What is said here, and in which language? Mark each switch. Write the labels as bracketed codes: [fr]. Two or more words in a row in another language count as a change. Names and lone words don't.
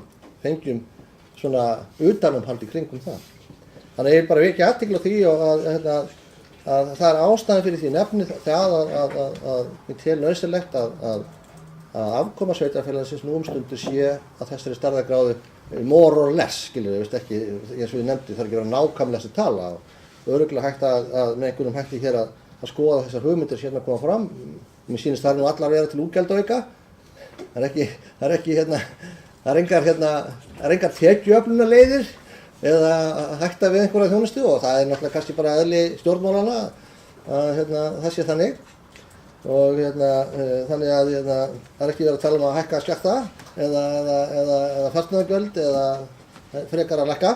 [is] Fengjum svona utanumhald í kringum það. Þannig ég bara vekja athygli á því að það er ástæðan fyrir því nefni það að ég tel nauðsynlegt að afkoma sveitarfélagsins nú stundu sé að þessari stærðargráðu [en] more or less, [is] skilur við, ekki, eins og ég nefndi, það er ekki að nákvæmlega þessi tala og örugglega hægt að með einhverjum hætti hér að skoða þessar hugmyndir hérna koma fram. Mér sýnist það nú allar vera til útgjaldaauka. Það er engar tekjuöflunarleiðir eða hætta við einhverja þjónustu og það er náttúrulega kannski bara eðli stjórnmálanna að það sé þannig og þannig að það er ekki verið að tala um að hækka skatta eða fasteigngjöld eða frekar að lækka.